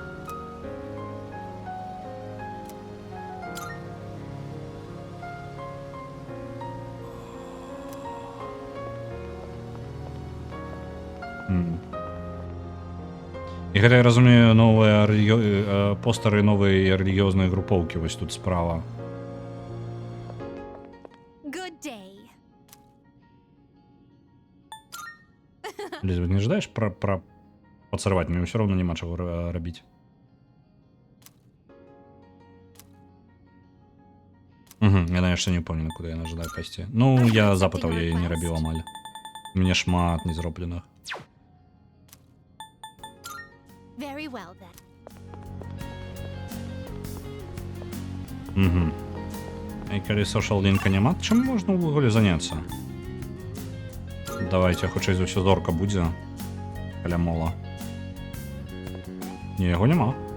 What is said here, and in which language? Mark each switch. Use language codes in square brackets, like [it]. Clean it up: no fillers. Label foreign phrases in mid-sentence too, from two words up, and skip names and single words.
[be] І гэта, я разумею, новыя постары новай рэлігіёзнай групоўкі вось тут справа. [en] Good day. [be] Ліза, не жадаеш пацарваць? Мне ўсё роўна няма чаго рабіць. Яна яшчэ не ўпэўнена, куды яна жадае пайсці. Ну, я запытаў, я не рабіў амаль. У мяне шмат незробленых. [en] Very well then. [be] І калі сошал-лінка няма, чым можна ўвогуле заняцца? Давайте, хутчэй за ўсё зорка будзе каля мола. Не, яго няма.